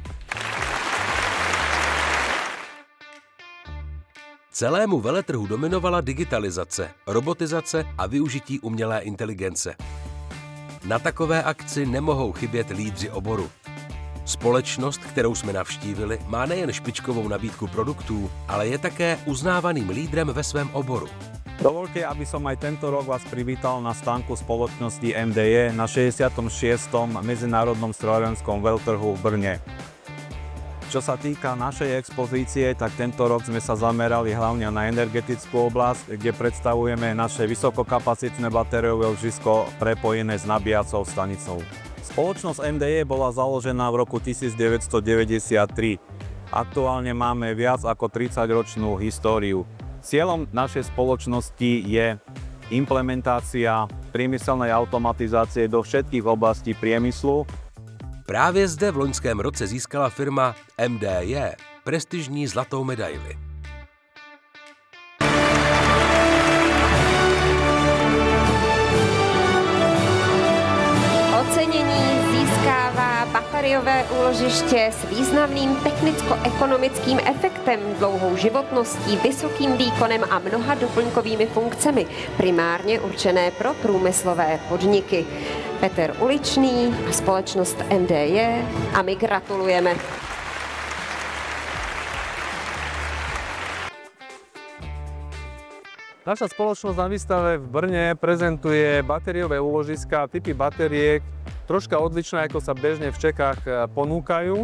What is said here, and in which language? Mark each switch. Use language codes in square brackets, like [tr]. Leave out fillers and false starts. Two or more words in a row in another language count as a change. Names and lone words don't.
[cs] Celému veletrhu dominovala digitalizace, robotizace a využití umělé inteligence. Na takové akci nemohou chybět lídři oboru. Společnost, kterou jsme navštívili, má nejen špičkovou nabídku produktů, ale je také uznávaným lídrem ve svém oboru. [sk] Dovolte, aby som aj tento rok vás privítal na stánku spoločnosti MDE na 66. Medzinárodnom strojárenskom veľtrhu v Brne. Čo sa týka našej expozície, tak tento rok sme sa zamerali hlavne na energetickú oblasť, kde predstavujeme naše vysokokapacitné batériové ložisko prepojené s nabíjacou stanicou. Spoločnosť MDE bola založená v roku 1993. Aktuálne máme viac ako 30-ročnú históriu. Cieľom našej spoločnosti je implementácia priemyselnej automatizácie do všetkých oblastí priemyslu. [cs] Právě zde v loňském roce získala firma MDE prestižní zlatou medaili. Ocenění získává bateriové úložiště s významným technicko-ekonomickým efektem, dlouhou životností, vysokým výkonem a mnoha doplňkovými funkcemi, primárně určené pro průmyslové podniky. Petr Uličný a společnost MDE a my gratulujeme. [sk] Naša spoločnosť na výstave v Brne prezentuje batériové úložiská, typy batériek, troška odlišné, ako sa bežne v Čechách ponúkajú.